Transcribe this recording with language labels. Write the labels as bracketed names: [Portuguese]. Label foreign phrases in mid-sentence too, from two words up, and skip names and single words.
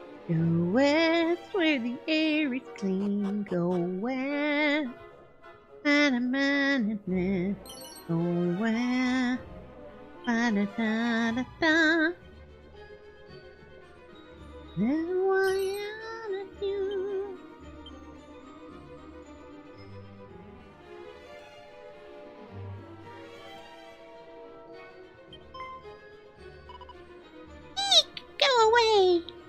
[English] Go west where the air is clean. Go west. Go west. Ba-da-da-da-da. Now I honor you. Eek, go away.